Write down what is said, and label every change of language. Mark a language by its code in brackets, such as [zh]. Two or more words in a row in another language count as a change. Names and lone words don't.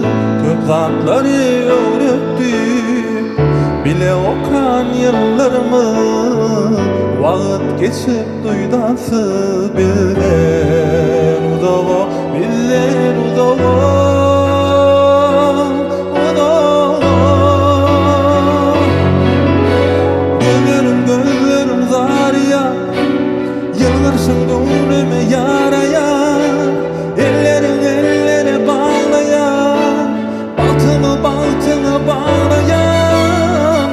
[tk] Köp zatlary öwretdi bile okan ýyllarymyz. Wagt geçip duýdasy bizden uzaga, bizden uzaga, uzaga. Gözlerim zarya, ýylgyrşyň gönlüme ýaraya. [tr] Ellerin ellere bağlayan, baltyny bağlayan.